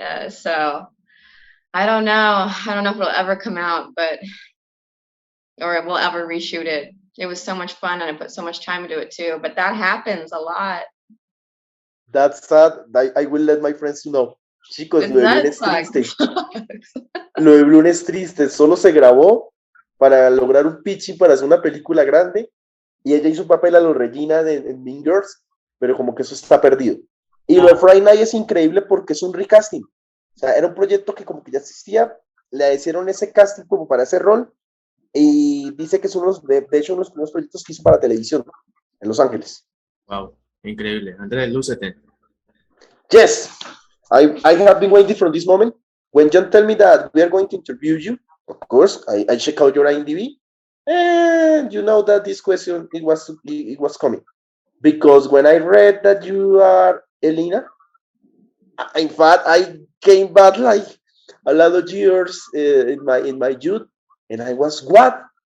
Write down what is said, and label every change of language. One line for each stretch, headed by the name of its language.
English: So I don't know if it'll ever come out, or we'll ever reshoot it. It was so much fun, and I put so much time into it too. But that happens a lot. That's sad. I will let my friends know.
Spanish: Chicos, lo de Bloom es triste. Lo de Bloom es triste. Solo se grabó para lograr un pitching para hacer una película grande, y ella hizo un papel a lo Regina en Mean Girls, pero como que eso está perdido. Y lo de Friday Night es increíble porque es un recasting. O sea, era un proyecto que como que ya existía, le hicieron ese casting como para ese rol, y dice que es de hecho uno de los primeros proyectos que hizo para televisión en Los Ángeles. Wow, increíble. Andrés, lúcete.
English: Yes, I have been waiting for this moment. When Jhon tell me that we are going to interview you, of course, I check out your IMDb, and you know that this question, it was coming. Because when I read that you are Elena, in fact, I came back like a lot of years in my youth, and I was, what?